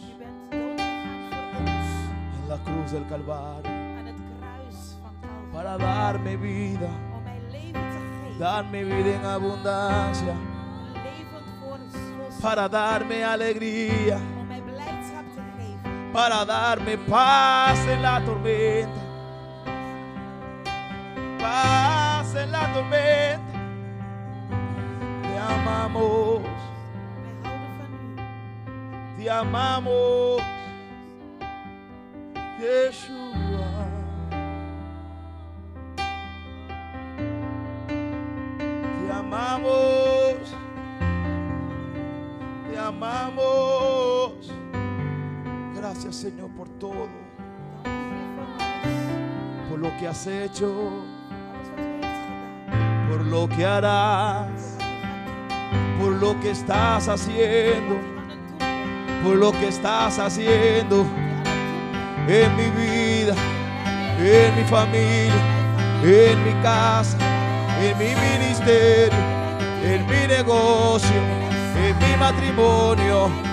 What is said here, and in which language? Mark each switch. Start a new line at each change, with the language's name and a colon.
Dutch: U bent doodgegaan voor ons
Spanish: en la cruz del Calvario
Dutch: aan het kruis van Calvary.
Spanish: para darme vida,
Dutch: Om mij leven te geven.
Spanish: darme vida en abundancia,
Dutch: Een leven voor
Spanish: para darme alegría,
Dutch: om mij blijdschap te geven.
Spanish: para darme paz en la tormenta, paz en la tormenta. Te amamos,
Dutch: Wij houden van u.
Spanish: te amamos, Yeshua. Te amamos, te amamos. Gracias, Señor, por todo,
Dutch: Dank u, Heer, voor alles.
Spanish: por lo que has hecho,
Dutch: Alles wat u heeft gedaan.
Spanish: por lo que harás, por lo que estás haciendo,
Dutch: Wat u aan het doen bent.
Spanish: por lo que estás haciendo
Dutch: Wat u aan het doen bent.
Spanish: en mi vida,
Dutch: In mijn
Spanish: en mi familia, en mi casa, en mi ministerio, en mi negocio, en mi matrimonio.